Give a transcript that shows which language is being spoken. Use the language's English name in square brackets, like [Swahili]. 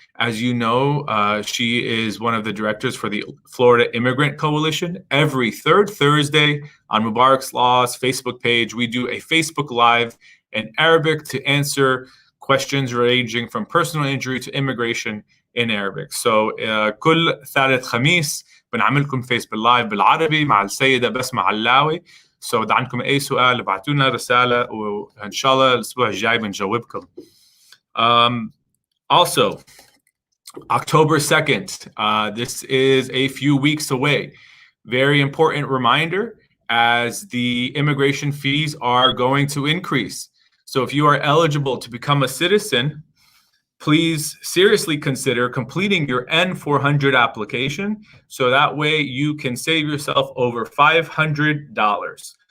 [English] As you know, she is one of the directors for the Florida Immigrant Coalition. Every third Thursday on Mubarak's Law's Facebook page, we do a Facebook Live in Arabic to answer questions ranging from personal injury to immigration in Arabic. [Arabic] So كل ثالث خميس بنعملكم فيسبوك لايف بالعربي مع السيدة بسمة علاوي. So إذا عندكم أي سؤال ابعتوا لنا رسالة وإن شاء الله الأسبوع الجاي بنجاوبكم. [English] Also, October 2nd, this is a few weeks away. Very important reminder, as the immigration fees are going to increase. So if you are eligible to become a citizen, please seriously consider completing your N-400 application so that way you can save yourself over $500.